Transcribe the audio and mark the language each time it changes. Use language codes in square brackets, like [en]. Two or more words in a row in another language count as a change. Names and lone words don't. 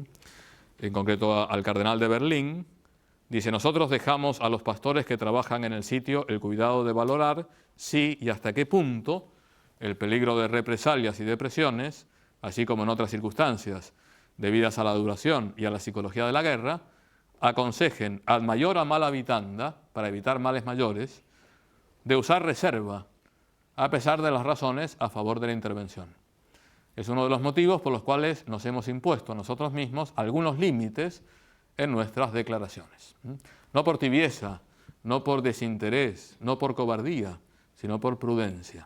[es] En concreto al cardenal de Berlín, dice, nosotros dejamos a los pastores que trabajan en el sitio el cuidado de valorar si y hasta qué punto el peligro de represalias y depresiones, así como en otras circunstancias debidas a la duración y a la psicología de la guerra, [la] aconsejen ad maiora mala vitanda, [es] para evitar males mayores, de usar reserva, a pesar de las razones a favor de la intervención. Es uno de los motivos por los cuales nos hemos impuesto a nosotros mismos algunos límites en nuestras declaraciones. No por tibieza, no por desinterés, no por cobardía, sino por prudencia.